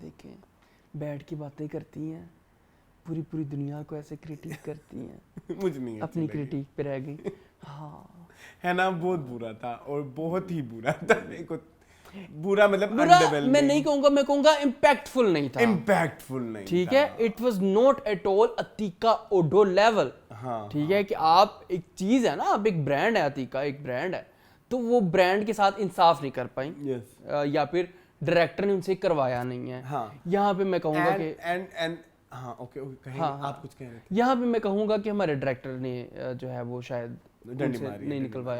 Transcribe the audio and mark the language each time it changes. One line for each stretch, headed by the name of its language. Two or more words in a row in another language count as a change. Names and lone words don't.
Urdu: دیکھیں، بیٹھ کے باتیں کرتی ہیں، پوری پوری دنیا کو ایسے کریٹیک کرتی ہیں مجھے نہیں اپنی کریٹیک پے رہ گئی۔ ہاں ہے نا، بہت برا تھا، اور بہت ہی برا تھا. برا مطلب برا میں نہیں کہوں گا، میں کہوں گا امپیکٹ فل نہیں تھا, امپیکٹ فل نہیں, ٹھیک ہے,
English: It was not at all Atiqa Odho level.
Urdu: ہاں, ٹھیک ہے، کہ آپ ایک چیز ہے نا، آپ ایک برانڈ ہے، عتیقہ ایک برانڈ ہے، تو وہ برانڈ کے ساتھ انصاف نہیں کر پائی، یا پھر ڈائریکٹر نے ان سے کروایا نہیں ہے. ہاں, یہاں پے میں کہوں گا کہ ہاں اوکے کہیں گے، آپ کچھ کہہ رہے تھے. یہاں پے میں کہوں گا کہ ہمارے ڈائریکٹر نے جو ہے وہ شاید نہیں نکلوایا.